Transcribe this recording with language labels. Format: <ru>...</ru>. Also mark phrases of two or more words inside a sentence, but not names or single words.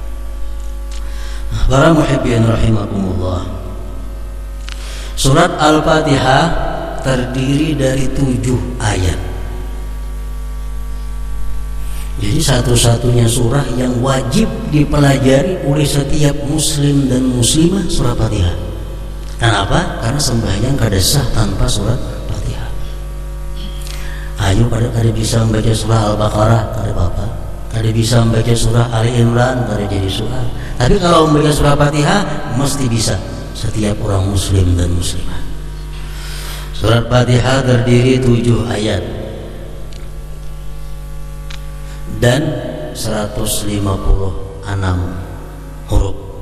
<id>Para</id> <ar>محبين رحمكم الله,</ar> <id>surat Al-Fatihah terdiri dari 7 ayat. Jadi satu-satunya surah yang wajib dipelajari oleh setiap muslim dan muslimah surah Fatihah. Kenapa? Karena sembahyang kada sah tanpa surat Fatihah. Ayo kada bisa membaca surah Al-Baqarah, kada apa-apa. Kada bisa membaca surah Ali Imran, kada jadi surah. Tapi kalau membaca surah Fatihah mesti bisa setiap orang muslim dan muslimah. Surat Fatihah terdiri 7 ayat dan 156 huruf.</id>